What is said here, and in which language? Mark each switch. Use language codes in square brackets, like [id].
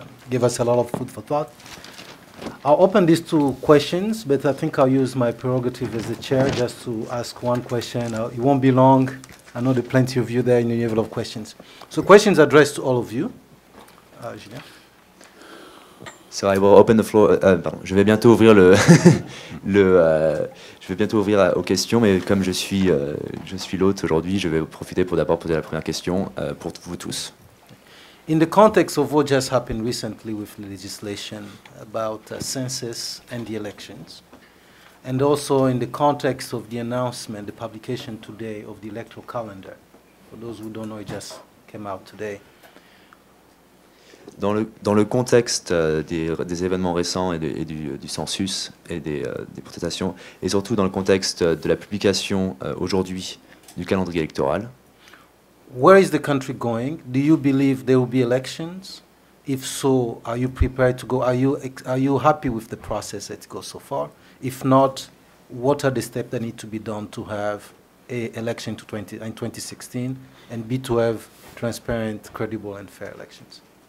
[en] Give us a lot of food for thought. I'll open these to questions, but I think I'll use my prerogative as the chair just to ask one question. It won't be long. I know there are plenty of you there and you have a lot of questions. So questions addressed to all of you. Julien. So I will open the floor. [fr] Pardon, je vais bientôt ouvrir je vais bientôt ouvrir aux questions, mais comme je suis l'hôte aujourd'hui, je vais profiter pour d'abord poser la première question pour vous tous. [en] In the context of what just happened recently with legislation about census and the elections, and also in the context of the announcement, the publication today of the electoral calendar, for those who don't know, it just came out today. [fr] Dans le contexte des événements récents et du census et des protestations, et surtout dans le contexte de la publication aujourd'hui du calendrier électoral, [en] where is the country going? Do you believe there will be elections? If so, are you prepared to go? Are you happy with the process that goes so far? If not, what are the steps that need to be done to have an election in 2016 and to have transparent, credible and fair elections?